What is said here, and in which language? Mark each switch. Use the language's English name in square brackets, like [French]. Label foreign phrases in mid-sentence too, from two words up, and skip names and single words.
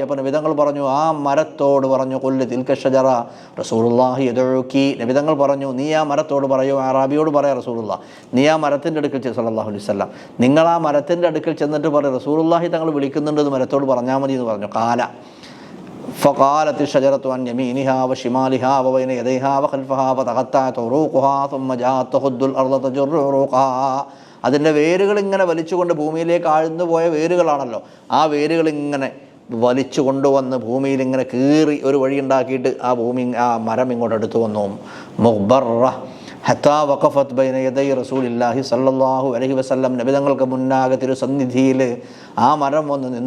[Malayalam] അപ്പോൾ നബിതങ്ങൾ പറഞ്ഞു ആ മരത്തോട് പറഞ്ഞു [Arabic] قل تلك الشجرة رسول الله يدعوك, [Malayalam] നബിതങ്ങൾ പറഞ്ഞു നീ ആ മരത്തോട് പറയൂ, അറാബിയോട് പറയാ റസൂലുള്ളാഹി, നീ ആ മരത്തിൻ്റെ അടുക്കൽ [Arabic] صلى الله عليه وسلم, [Malayalam] നിങ്ങൾ ആ മരത്തിൻ്റെ അടുക്കൽ ചെന്നിട്ട് പറയും റസൂലുള്ളാഹി തങ്ങൾ വിളിക്കുന്നുണ്ടെന്ന് മരത്തോട് പറഞ്ഞാൽ മതി എന്ന് പറഞ്ഞു. [Arabic] കാല فقالت الشجرة عن يمينها وشمالها وبين يديها وخلفها فتقطعت عروقها ثم جاءت تخد الأرض تجر عروقها. [Malayalam] അതിൻ്റെ വേരുകൾ ഇങ്ങനെ വലിച്ചുകൊണ്ട് ഭൂമിയിലേക്ക് ആഴ്ന്നു പോയ വേരുകളാണല്ലോ, ആ വേരുകൾ ഇങ്ങനെ വലിച്ചു കൊണ്ടുവന്ന് ഭൂമിയിൽ ഇങ്ങനെ കീറി ഒരു വഴി ഉണ്ടാക്കിയിട്ട് ആ മരം ഇങ്ങോട്ട് എടുത്തു വന്നു. [Arabic] مقبلة حتى وقفت بين يدي رسول الله صلى الله عليه وسلم, [Malayalam] നബിതങ്ങൾക്ക് മുന്നാകെ തിരുസന്നിധിയിൽ ആ മരം വന്ന് നിന്നു.